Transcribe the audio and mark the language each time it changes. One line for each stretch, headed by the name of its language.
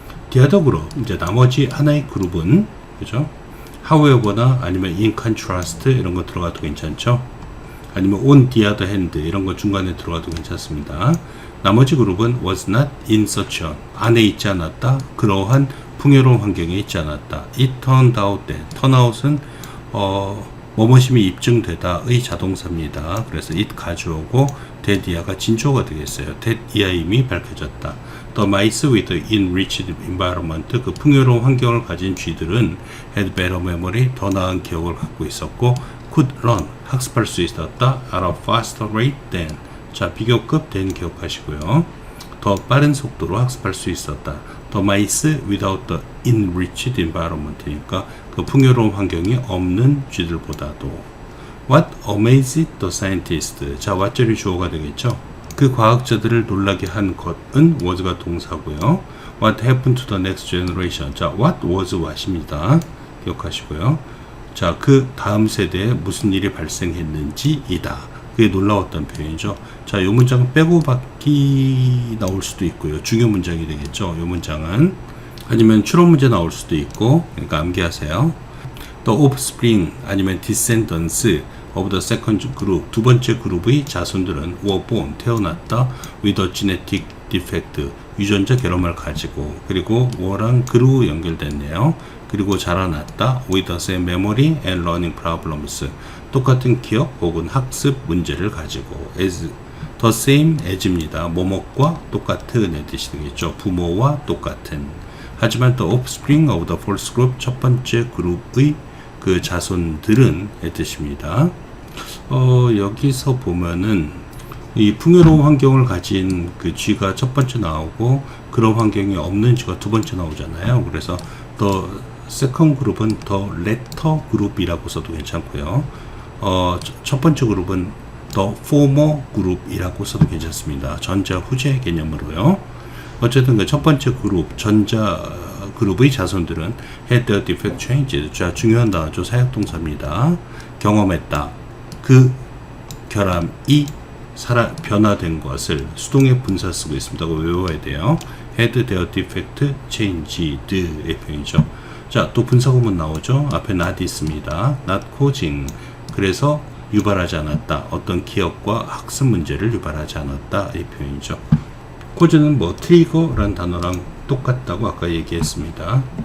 English: the other group.
Korean: 이제 나머지 하나의 그룹은, 그죠? however나 아니면
English: in contrast
Korean: 이런 거 들어가도 괜찮죠? 아니면
English: on the other hand
Korean: 이런 거 중간에 들어가도 괜찮습니다. 나머지 그룹은
English: was not in such a.
Korean: 안에 있지 않았다. 그러한 풍요로운 환경에 있지 않았다.
English: It turned out that.
Korean: turnout은 뭐뭐심이 입증되다의 자동사입니다. 그래서 it 가져오고 that 이하가 진주어가 되겠어요. that 이하임이 밝혀졌다.
English: The mice with the enriched environment.
Korean: 그 풍요로운 환경을 가진 쥐들은
English: had better memory.
Korean: 더 나은 기억을 갖고 있었고
English: could learn.
Korean: 학습할 수 있었다.
English: at a faster rate than.
Korean: 자, 비교급 than 기억하시고요. 더 빠른 속도로 학습할 수 있었다.
English: The mice without the enriched environment.
Korean: 그러니까 그 풍요로운 환경이 없는 쥐들보다도.
English: What amazed the scientist.
Korean: 자, what절이 주어가 되겠죠. 그 과학자들을 놀라게 한 것은 was가 동사고요.
English: What happened to the next generation. 자, what was what입니다.
Korean: 기억하시고요. 자, 그 다음 세대에 무슨 일이 발생했는지이다. 그게 놀라웠던 표현이죠. 자, 이 문장은 빼고 받기 나올 수도 있고요. 중요 문장이 되겠죠. 이 문장은. 아니면 추론 문제 나올 수도 있고, 그러니까 암기하세요.
English: The offspring
Korean: 아니면
English: descendants of the second group.
Korean: 두 번째 그룹의 자손들은
English: were born.
Korean: 태어났다.
English: with a genetic defect.
Korean: 유전자 결함을 가지고. 그리고 were랑 그로 연결됐네요. 그리고 자라났다.
English: with the same memory and learning problems.
Korean: 똑같은 기억 혹은 학습 문제를 가지고. as the same as입니다. 뭐뭐과 똑같은 뜻이 되겠죠. 부모와 똑같은. 하지만
English: the offspring of the first group.
Korean: 첫 번째 그룹의 그 자손들은 의 뜻입니다. 여기서 보면은 이 풍요로운 환경을 가진 그 쥐가 첫 번째 나오고 그런 환경이 없는 쥐가 두 번째 나오잖아요. 그래서 the second 그룹은
English: the latter
Korean: 그룹이라고 써도 괜찮고요. 첫 번째 그룹은
English: the former
Korean: 그룹이라고 써도 괜찮습니다. 전자 후제 개념으로요. 어쨌든 그 첫 번째 그룹 전자 그룹의 자손들은
English: had their defect changed.
Korean: 자, 중요한 단어죠. 사역동사입니다. 경험했다. 그 결함이 변화된 것을 수동의 분사 쓰고 있습니다. 외워야 돼요.
English: had their defect changed
Korean: 의 표현이죠. 자, 또 분사구문 나오죠. 앞에 not 있습니다.
English: not causing.
Korean: 그래서 유발하지 않았다. 어떤 기억과 학습 문제를 유발하지 않았다. 이 표현이죠. cause는 뭐 트리거라는 단어랑 똑같다고 아까 얘기했습니다.